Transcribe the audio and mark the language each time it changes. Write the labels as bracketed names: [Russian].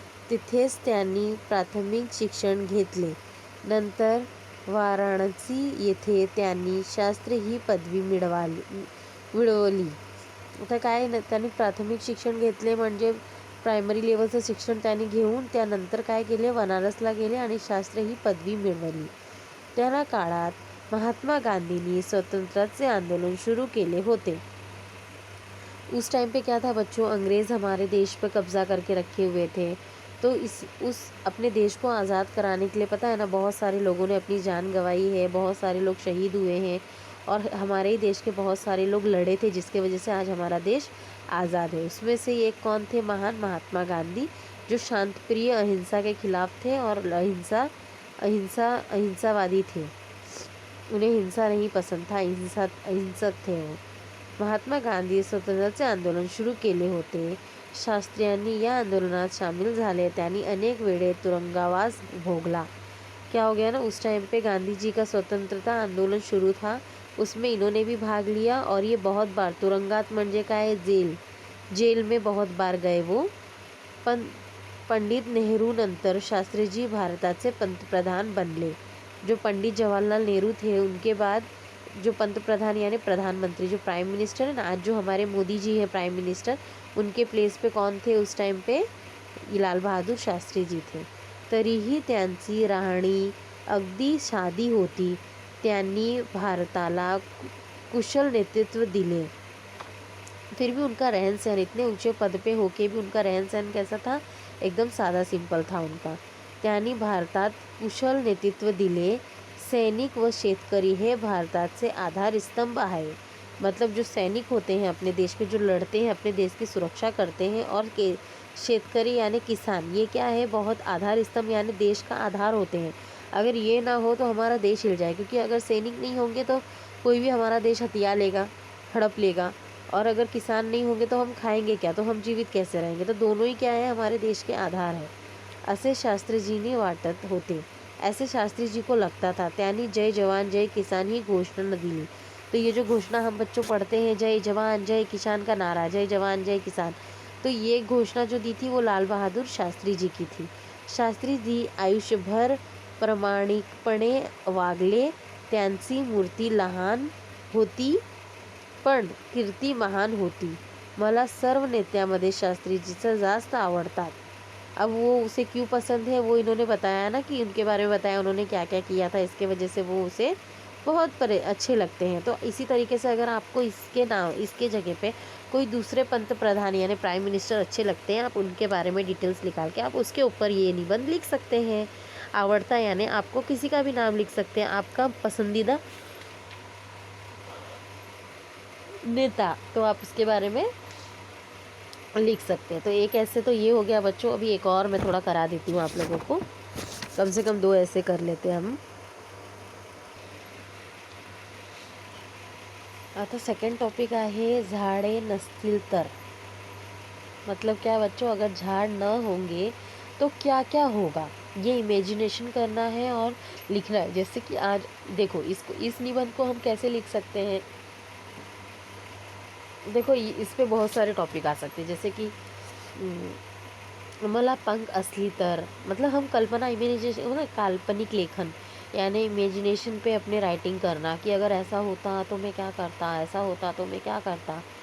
[Marathi] तिथेच त्यांनी प्राथमिक शिक्षण घेतले. नंतर वाराणसी येथे त्यांनी शास्त्री ही पदवी मिळवली. आता काय, त्यांनी प्राथमिक शिक्षण घेतले म्हणजे प्रायमरी लेवलचं शिक्षण त्यांनी घेऊन त्यानंतर काय केले, बनारसला गेले आणि शास्त्र ही पदवी मिळवली. त्या काळात महात्मा गांधींनी स्वातंत्र्याचे आंदोलन शुरू केले होते. [Hindi] उस टाइम पे क्या था बच्चों, अंग्रेज़ हमारे देश पर कब्जा करके रखे हुए थे. तो उस अपने देश को आज़ाद कराने के लिए, पता है ना, बहुत सारे लोगों ने अपनी जान गंवाई है, बहुत सारे लोग शहीद हुए हैं और हमारे ही देश के बहुत सारे लोग लड़े थे जिसके वजह से आज हमारा देश आज़ाद है. उसमें से एक कौन थे? महान महात्मा गांधी, जो शांत प्रिय अहिंसा के खिलाफ थे और अहिंसावादी थे. उन्हें हिंसा नहीं पसंद था, अहिंसक थे वो. [Marathi] महात्मा गांधी स्वातंत्र्याचे आंदोलन शुरू केले होते. शास्त्रियांनी या आंदोलनात शामिल झाले. त्यांनी अनेक वेळे तुरुंगवास भोगला. [Hindi] क्या हो गया ना, उस टाइम पे गांधी जी का स्वतंत्रता आंदोलन शुरू था, उसमें इन्होंने भी भाग लिया और ये बहुत बार [Marathi] तुरुंगात म्हणजे काय, [Hindi] जेल में बहुत बार गए वो. [Marathi] पंडित नेहरू नंतर शास्त्रीजी भारताचे पंतप्रधान बनले. [Hindi] जो पंडित जवाहरलाल नेहरू थे उनके बाद जो पंतप्रधान यानी प्रधानमंत्री, जो प्राइम मिनिस्टर है ना, आज जो हमारे मोदी जी हैं प्राइम मिनिस्टर, उनके प्लेस पे कौन थे उस टाइम पे? लाल बहादूर शास्त्री जी थे. [Marathi] तरीही त्यांची राहणी अगदी साधी होती. त्यांनी भारताला कुशल नेतृत्व दिले. [Hindi] फिर भी उनका रहन सहन, इतने ऊंचे पद पे होके भी उनका रहन सहन कैसा था? एकदम साधा सिंपल था उनका. [Marathi] त्यांनी भारतात कुशल नेतृत्व दिले. सैनिक व शेतकरी हे भारताचे आधारस्तंभ आहे. [Hindi] मतलब जो सैनिक होते हैं अपने देश के, जो लड़ते हैं अपने देश की सुरक्षा करते हैं, और शेतकरी यानी किसान, ये क्या है? बहुत आधार स्तंभ यानी देश का आधार होते हैं. अगर ये ना हो तो हमारा देश हिल जाए, क्योंकि अगर सैनिक नहीं होंगे तो कोई भी हमारा देश हथिया लेगा, हड़प लेगा. और अगर किसान नहीं होंगे तो हम खाएंगे क्या, तो हम जीवित कैसे रहेंगे? तो दोनों ही क्या है, हमारे देश के आधार है. [Marathi] असे शास्त्री जी ने वाटत होते. [Hindi] ऐसे शास्त्री जी को लगता था. [Marathi] त्यांनी जय जवान जय किसान ही घोषणा दिली. [Hindi] तो ये जो घोषणा हम बच्चों पढ़ते हैं, जय जवान जय किसान का नारा, जय जवान जय किसान, तो ये घोषणा जो दी थी वो लाल बहादुर शास्त्री जी की थी. [Marathi] शास्त्री जी आयुष्यभर प्रामाणिकपणे वागले. त्यांची मूर्ती लहान होती पण कीर्ती महान होती. मला सर्व नेत्यामध्ये शास्त्रीजीचं जास्त आवडतात. [Hindi] अब वो उसे क्यों पसंद है वो इन्होंने बताया ना, कि उनके बारे में बताया उन्होंने क्या क्या किया था, इसके वजह से वो उसे बहुत अच्छे लगते हैं। तो इसी तरीके से अगर आपको इसके नाम इसके जगह पे कोई दूसरे पंत प्रधान यानी प्राइम मिनिस्टर अच्छे लगते हैं, आप उनके बारे में डिटेल्स निकाल के आप उसके ऊपर ये निबंध लिख सकते हैं। आवड़ता यानी आपको किसी का भी नाम लिख सकते हैं, आपका पसंदीदा नेता, तो आप उसके बारे में लिख सकते हैं। तो एक ऐसे तो ये हो गया बच्चों। अभी एक और मैं थोड़ा करा देती हूँ आप लोगों को, कम से कम 2 ऐसे कर लेते हैं हम। [Marathi] आता सेकंड टॉपिक आहे झाडे नसतील तर। [Hindi] मतलब क्या बच्चों, अगर झाड़ न होंगे तो क्या क्या होगा, ये इमेजिनेशन करना है और लिखना है। जैसे कि आज देखो, इसको इस निबंध को हम कैसे लिख सकते हैं। देखो इस पे बहुत सारे टॉपिक आ सकते हैं, जैसे कि [Marathi] मला पंख असली तर, [Hindi] मतलब हम कल्पना इमेजिनेशन मतलब काल्पनिक लेखन यानी इमेजिनेशन पे अपने राइटिंग करना, कि अगर ऐसा होता तो मैं क्या करता, ऐसा होता तो मैं क्या करता।